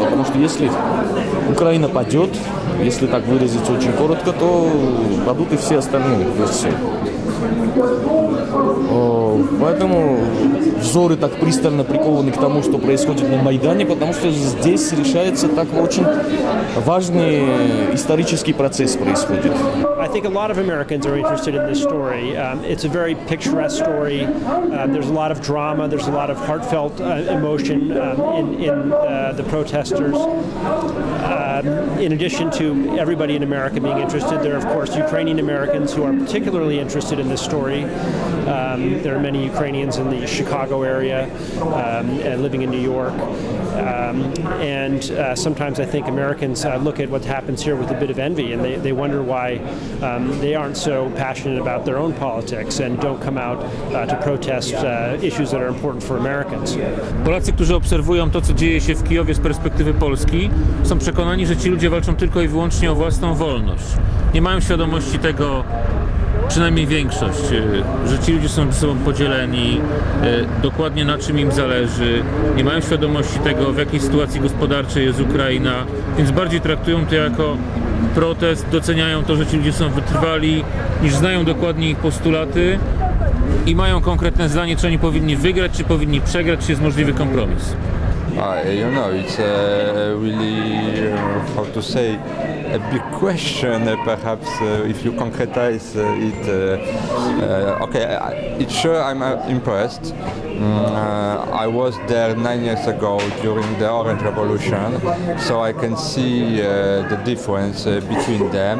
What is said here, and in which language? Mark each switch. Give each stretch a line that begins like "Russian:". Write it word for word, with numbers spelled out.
Russian: Потому что если Украина падет, если так выразиться очень коротко, то падут и все остальные. То есть, поэтому взоры так пристально прикованы к тому, что происходит на Майдане, потому что здесь решается так очень важный исторический процесс происходит.
English: I think a lot of Americans are interested in this story. Um, it's a very picturesque story. Uh, there's a lot of drama. There's a lot of heartfelt uh, emotion um, in, in uh, the protesters. Um, in addition to everybody in America being interested, there are, of course, Ukrainian Americans who are particularly interested in this story. Um, there are many Ukrainians in the Chicago area um, and living in New York. Um, and uh, sometimes I think Americans uh, look at what happens here with a bit of envy, and they, they wonder why um, they aren't so passionate about their own politics and don't come out uh, to protest uh, issues that are important for Americans.
Polish: Polacy, którzy obserwują to, co dzieje się w Kijowie z perspektywy Polski, są przekonani, że ci ludzie walczą tylko i wyłącznie o własną wolność. Nie mają świadomości tego, przynajmniej większość, że ci ludzie są ze sobą podzieleni, dokładnie na czym im zależy, nie mają świadomości tego, w jakiej sytuacji gospodarczej jest Ukraina, więc bardziej traktują to jako protest, doceniają to, że ci ludzie są wytrwali, niż znają dokładnie ich postulaty i mają konkretne zdanie, czy oni powinni wygrać, czy powinni przegrać, czy jest możliwy kompromis.
English: I don't know, it's uh, really, uh, how to say, a big question, uh, perhaps, uh, if you concretize uh, it. Uh, uh, okay, I, it's sure I'm uh, impressed. Mm, uh, I was there nine years ago during the Orange Revolution, so I can see uh, the difference uh, between them.